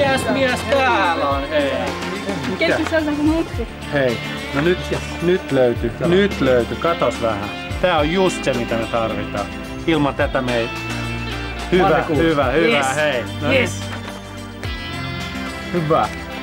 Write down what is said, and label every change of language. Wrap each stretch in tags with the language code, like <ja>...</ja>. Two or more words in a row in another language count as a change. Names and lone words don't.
<fi>mies täällä on, hei?</fi> <fr>Quelque chose à vous montrer.</fr> <fi>Hei, no nyt löytyi, katos vähän. Tää on just se mitä me tarvitaan. Ilman tätä me ei... Hyvä, yes. Hei. No yes. Niin. Hyvä.</fi>